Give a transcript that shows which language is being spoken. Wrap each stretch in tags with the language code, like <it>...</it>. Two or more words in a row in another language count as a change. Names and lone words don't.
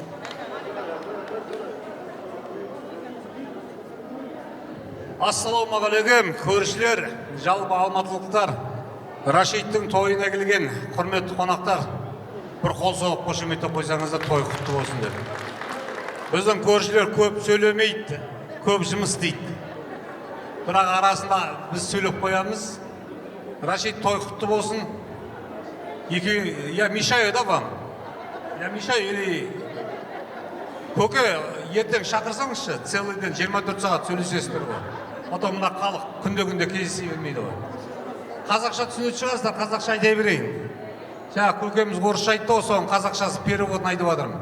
<kk>Ассалаумағалейкум, көршілер, жалпы алматылықтар, Рашидтің тойына келген құрметті қонақтар, бір қол соғып қошеметтеп қойсаңыздар, той құтты болсын деп. Біздің көршілер көп сөйлемейді, көп жұмыс істейді. Бірақ арасында біз сөйлеп қоямыз. Рашид, той құтты болсын.</kk> <ru>Я мешаю, да, вам? Я мешаю или...</ru> <kk>Көке, ертең шақырсаңызшы,</kk> <ru>целый ден</ru> <kk>24 сағат сөйлесесіздер ғой. Потом мына халық күнде-күнде кездесе бермейді ғой. Қазақша түсінетін шығарсыздар, қазақша айта берейін. Жаңа көкеміз орысша айтты, соның қазақшасы переводын айтып жатырмын.</kk>